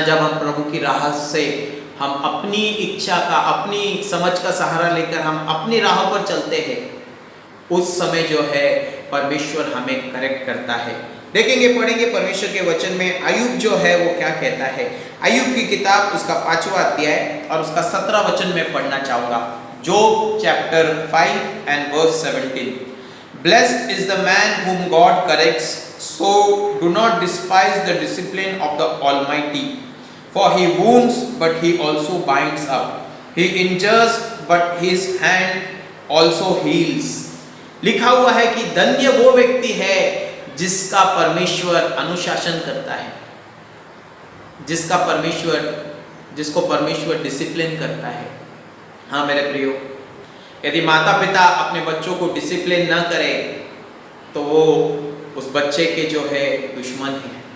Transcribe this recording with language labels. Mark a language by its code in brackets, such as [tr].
[hi] जब हम प्रभु की राह से हम अपनी इच्छा का, अपनी समझ का सहारा लेकर हम अपनी राह पर चलते हैं, उस समय जो है परमेश्वर हमें करेक्ट करता है। देखेंगे, पढ़ेंगे परमेश्वर के वचन में अय्यूब जो है वो क्या कहता है। अय्यूब की किताब उसका 5वां अध्याय और उसका 17 वचन में पढ़ना चाहूंगा। [en] Job chapter 5 and verse 17। Blessed is the man whom God corrects, so do not despise the discipline of the Almighty. For he wounds, but he also binds up. He injures, but his hand also heals. [hi] लिखा हुआ है कि धन्य वो व्यक्ति है जिसका परमेश्वर अनुशासन करता है, जिसको परमेश्वर डिसिप्लिन करता है। हाँ मेरे प्रियो, यदि माता पिता अपने बच्चों को डिसिप्लिन न करें तो वो उस बच्चे के जो है दुश्मन है।